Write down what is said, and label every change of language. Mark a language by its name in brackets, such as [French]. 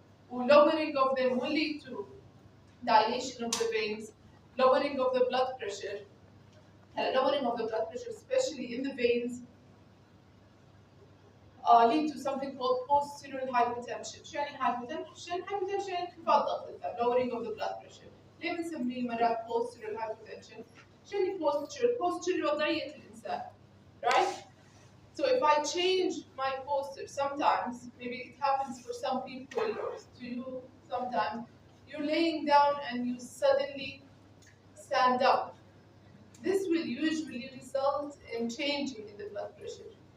[English] Lowering of them will lead to dilation of the veins, lowering of the blood pressure. Lowering of the blood pressure, especially in the veins, lead to something called post-steroid hypotension. [Arabic] شو يعني [English] hypotension؟ hypotension [Arabic] انخفاض ضغط الدم, [English] lowering of the blood pressure. [Arabic] ليه بنسميه مرات post-steroid hypotension؟ شو يعني post-steroid؟ post-steroid وضعية الإنسان, [English] right? So if I change my posture, sometimes, maybe it happens for some people, or to you sometimes, you're laying down and you suddenly stand up. This will usually result in changing in the blood pressure.